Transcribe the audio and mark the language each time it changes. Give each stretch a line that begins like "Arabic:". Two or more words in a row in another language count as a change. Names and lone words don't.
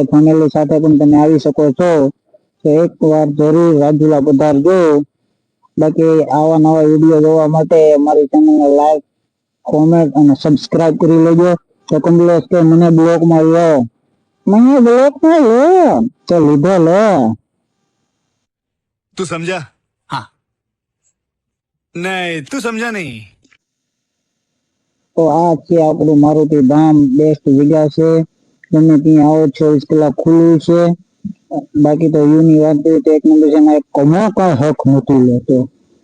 Gujarati: ફેમિલી સાથે પણ તમે આવી શકો છો. તો એક વાર જરૂર રાજુલા પધારજો. બાકી આવા નવા વિડીયો જોવા માટે મારી ચેનલને લાઈક કોમેન્ટ અને સબસ્ક્રાઇબ કરી લેજો. તો કમલેશ કે મને બ્લોકમાં લો, મને બ્લોકમાં લો. તો લીધો લો.
Hindi: तू समझा? हाँ। नहीं, तू समझा नहीं.
Gujarati: તો આ છે આપણું મારુતિ ધામ. બેસ્ટ જગ્યા છે, તમે ત્યાં આવો 24 કલાક ખુલ્લું છે. બાકી તો યુની વાત તો એક નંબર છે. કમો કઈ હક નથી લેતો.